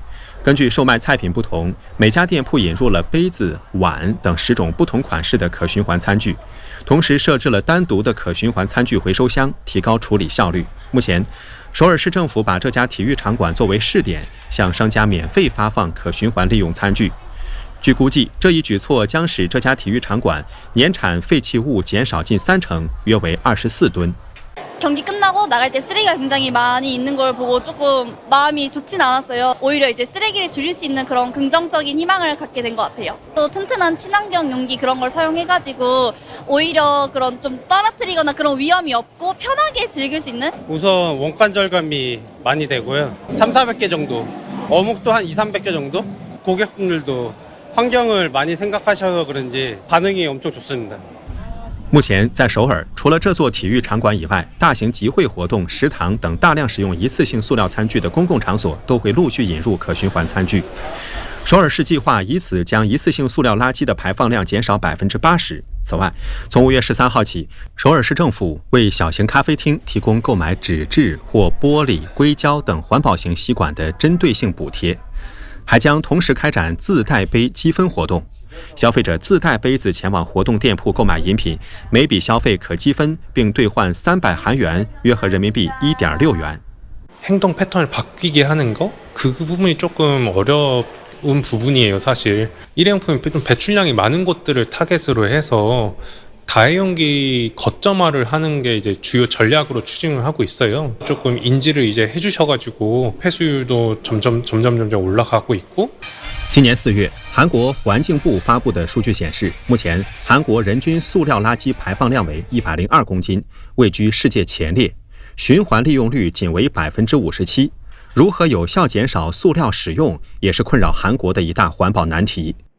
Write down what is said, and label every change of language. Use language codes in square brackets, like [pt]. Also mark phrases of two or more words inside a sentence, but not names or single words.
[zh] 根据售卖菜品不同，每家店铺引入了杯子、碗等10种不同款式的可循环餐具，同时设置了单独的可循环餐具回收箱，提高处理效率。目前，首尔市政府把这家体育场馆作为试点，向商家免费发放可循环利用餐具。据估计，这一举措将使这家体育场馆年产废弃物减少近30%，约为24吨。 [ko] 경기 끝나고 나갈 때 쓰레기가 굉장히 많이 있는 걸 보고 조금 마음이 좋진 않았어요. 오히려 이제 쓰레기를 줄일 수 있는 그런 긍정적인 희망을 갖게 된 것 같아요. 또 튼튼한 친환경 용기 그런 걸 사용해가지고 오히려 그런 좀 떨어뜨리거나 그런 위험이 없고 편하게 즐길 수 있는? 우선 원가 절감이 많이 되고요. 300~400개 정도, 어묵도 한 200~300개 정도? 고객분들도 환경을 많이 생각하셔서 그런지 반응이 엄청 좋습니다. [zh] 目前，在首尔，除了这座体育场馆以外，大型集会活动、食堂等大量使用一次性塑料餐具的公共场所都会陆续引入可循环餐具。首尔市计划以此将一次性塑料垃圾的排放量减少80%。此外，从5月13号起，首尔市政府为小型咖啡厅提供购买纸质或玻璃、硅胶等环保型吸管的针对性补贴，还将同时开展自带杯积分活动。消费者自带杯子前往活动店铺购买饮品，每笔消费可积分，并兑换300韩元，约合人民币1.6元。 [ko] 행동 패턴을 바뀌게 하는 거? 그 부분이 조금 어려운 부분이에요, 사실. 일회용품이 좀 배출량이 많은 곳들을 타겟으로 해서 다회용기 거점화를 하는 게 이제 주요 전략으로 추진을 하고 있어요. 조금 인지를 이제 해주셔가지고 회수율도 점점 올라가고 있고. [zh] 今年4月，韩国环境部发布的数据显示，目前韩国人均塑料垃圾排放量为102公斤，位居世界前列，循环利用率仅为57%。如何有效减少塑料使用，也是困扰韩国的一大环保难题。